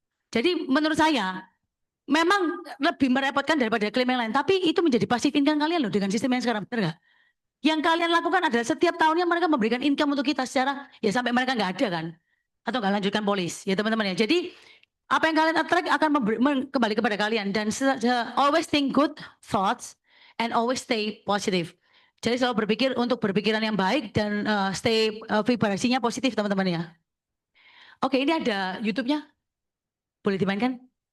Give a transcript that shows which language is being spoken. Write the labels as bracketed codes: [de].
[id] Jadi menurut saya memang lebih merepotkan daripada klaim yang lain. Tapi itu menjadi pasif income kalian loh dengan sistem yang sekarang. Benar nggak? Yang kalian lakukan adalah setiap tahunnya mereka memberikan income untuk kita secara ya sampai mereka nggak ada kan. Atau nggak lanjutkan polis. Ya teman-teman ya. Jadi apa yang kalian attract akan kembali kepada kalian. [en] Dan always think good thoughts and always stay positive. [id] Jadi selalu berpikir untuk berpikiran yang baik dan stay vibrasinya positif teman-teman ya. Oke, ini ada YouTube-nya. Boleh dimainkan?